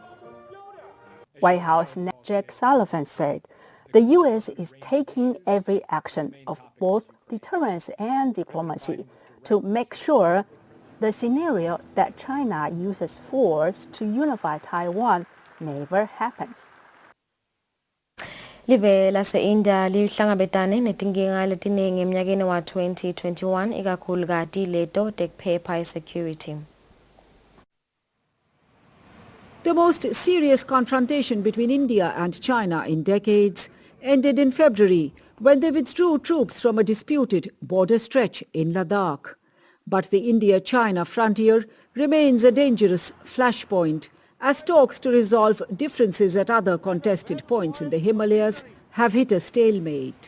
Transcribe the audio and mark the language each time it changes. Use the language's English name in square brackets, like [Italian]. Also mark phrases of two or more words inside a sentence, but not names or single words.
[English] White House Jack Sullivan said the U.S. is taking every action of both deterrence and diplomacy to make sure the scenario that China uses force to unify Taiwan never happens. [Swati] Live lase-India lihlangabetane netinkinga letiningi eminyakeni wa 2021 ikakhulukazi leto tekuphepha security. [English] The most serious confrontation between India and China in decades ended in February when they withdrew troops from a disputed border stretch in Ladakh. But the India-China frontier remains a dangerous flashpoint as talks to resolve differences at other contested points in the Himalayas have hit a stalemate.